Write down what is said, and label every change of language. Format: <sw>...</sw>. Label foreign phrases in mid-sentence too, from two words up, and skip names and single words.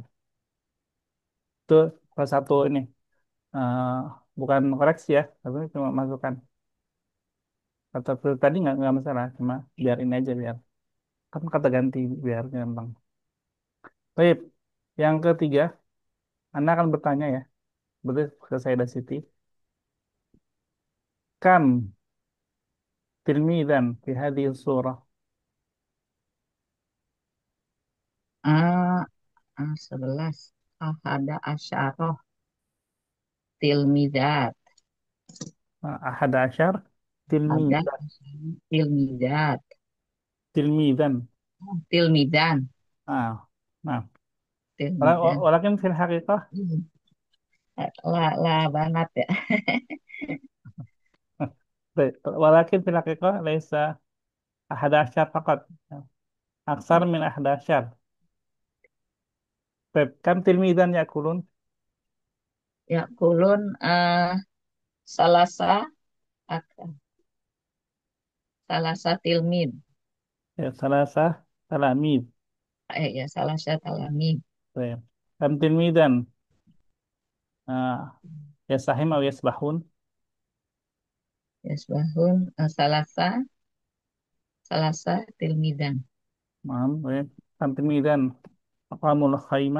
<id>Itu salah satu ini eh, bukan koreksi ya, tapi cuma masukan. Kata Phil tadi nggak masalah, cuma biar ini aja biar kan kata ganti biar gampang. Baik, yang ketiga, Anda akan bertanya ya, berarti ke saya dan Siti.</id> <ar>كم تلميذا في هذه الصورة. A A 11. إحدى عشرة تلميذات. أحد عشر</ar> <id>Ada</id> <ar>tilmidan. tilmidat. Tilmidan. Tilmidan. Ah, nah. Tilmidan. ولكن في الحقيقة.</ar> <id>Hmm. Lah banget ya. Baik.</id> <ar>ولكن في الحقيقة ليس أحد عشر فقط. أكثر من أحد عشر. Baik. كم تلميذا يأكلون. يأكلون ثلاثة أكان ثلاثة تلميذ. Ya, ثلاثة تلاميذ. Ya ثلاثة تلاميذ. Baik. كم تلميذا. آه، يساهم أو يسبحون. يسبحون ثلاثة تلميذا. Naam, baik. كم تلميذا. أقاموا الخيمة.</ar>